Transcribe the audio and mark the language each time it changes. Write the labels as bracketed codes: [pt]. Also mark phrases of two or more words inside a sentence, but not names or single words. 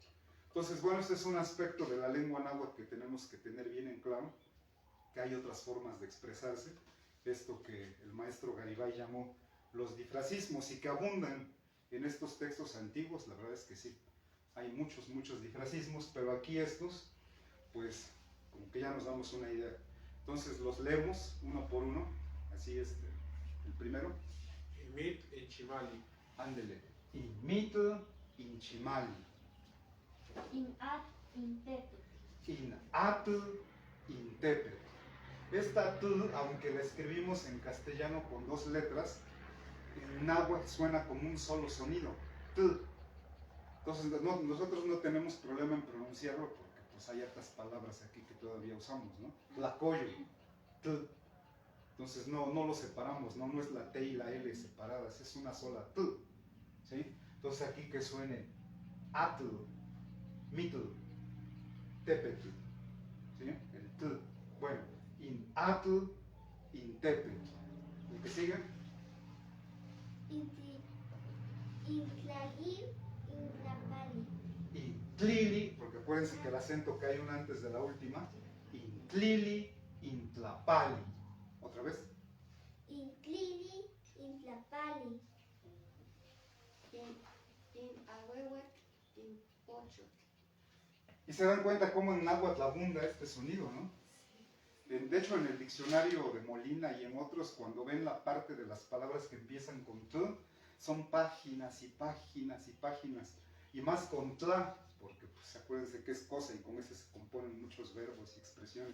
[es] Entonces, bueno, este es un aspecto de la lengua náhuatl que tenemos que tener bien en claro, que hay otras formas de expresarse, esto que el maestro Garibay llamó los difracismos y que abundan en estos textos antiguos, la verdad es que sí, hay muchos difracismos, pero aquí estos, pues, como que ya nos damos una idea. Entonces los leemos uno por uno, así el primero. [nah] Imit Inchimali. Ándele. Inmitl Inchimali. Inat Intepetl. Inatl Intepetl. [es] Esta tl, aunque la escribimos en castellano con dos letras, en náhuatl suena como un solo sonido, tl. Entonces nosotros no tenemos problema en pronunciarlo porque pues hay hartas palabras aquí que todavía usamos, ¿no? Tlacoyo, tl. Entonces no lo separamos, no es la T y la L separadas, es una sola tl, ¿sí? Entonces aquí que suene [nah] atl, mitl, tepetl, [es] ¿sí? El tl. Bueno, [nah] in atl, in tepetl. [es] ¿El que sigue? [nah] Intlalil, Intlapali. Intlili, [es] porque acuérdense que el acento cae una antes de la última. [nah] Intlili, Intlapali. [es] ¿Otra vez? [nah] Intlili, Intlapali. Ahuehuet, Pocho. [es] Y se dan cuenta cómo en náhuatl abunda este sonido, ¿no? De hecho, en el diccionario de Molina y en otros, cuando ven la parte de las palabras que empiezan con t, son páginas y páginas y páginas. Y más con tla, porque pues acuérdense que es cosa y con ese se componen muchos verbos y expresiones.